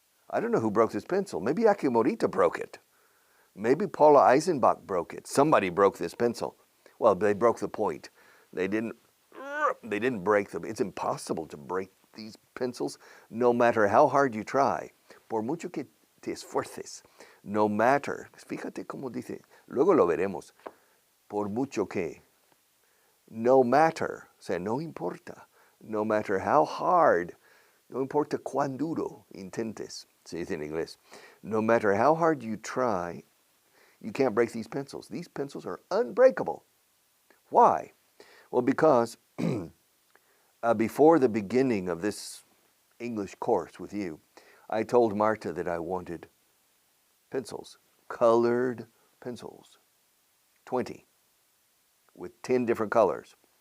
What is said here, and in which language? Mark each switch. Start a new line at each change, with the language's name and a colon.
English: I don't know who broke this pencil. Maybe Aki Morita broke it. Maybe Paula Eisenbach broke it. Somebody broke this pencil. Well, they broke the point. They didn't break them. It's impossible to break these pencils no matter how hard you try.
Spanish: Por mucho que te esfuerces.
English: No matter.
Spanish: Fíjate cómo dice. Luego lo veremos. Por mucho que. No matter. O sea, no importa.
English: No matter how hard.
Spanish: No importa cuán duro intentes. Se dice en inglés.
English: No matter how hard you try, you can't break these pencils. These pencils are unbreakable. Why? Well, because before the beginning of this English course with you, I told Marta that I wanted pencils, colored pencils, 20, with 10 different colors.